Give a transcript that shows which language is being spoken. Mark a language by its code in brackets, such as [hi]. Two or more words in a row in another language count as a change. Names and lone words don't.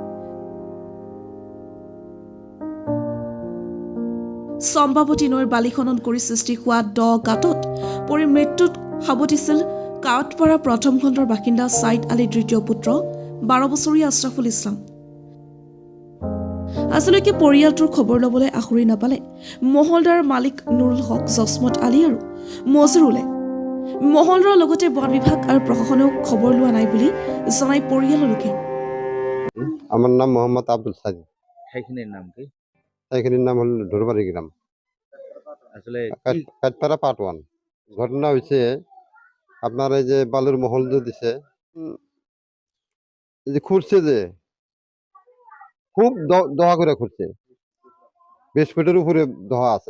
[as] চম্পাৱতী নৈৰ বালি খনন কৰি সৃষ্টি হোৱা দ গাঁতত পৰি মৃত্যুত সাৱটিছিল কাৱতপাৰা প্ৰথম খণ্ডৰ বাসিন্দা ছাইদ আলীৰ দ্বিতীয় পুত্ৰ 12 বছৰীয়া আশ্ৰাফুল ইছলাম। আজিলৈকে পৰিয়ালটোৰ খবৰ ল'বলৈ আখৰি নাপালে মহলদাৰ মালিক নুৰুল হক, জছমত আলী আৰু মজৰুলে। মহলদাৰৰ লগতে বন বিভাগ আৰু প্ৰশাসনেও খবৰ লোৱা নাই বুলি জনাই পৰিয়ালৰ লোকে। [bn] আমার নাম মোহাম্মদ আব্দুল সাজিদ। [as] ঠাইখিনির নাম কি? [bn] এখানের নাম হল ঢোরবাড়ি গ্রাম, আসলে কাঠপাড়া পার্ট 1। ঘটনা হয়েছে আপনার এই যে বালুর মহল যে দিছে, এই যে খুঁড়ছে যে খুব দহা করে খুঁড়ছে, 20 ফিটের উপরে দহা আছে।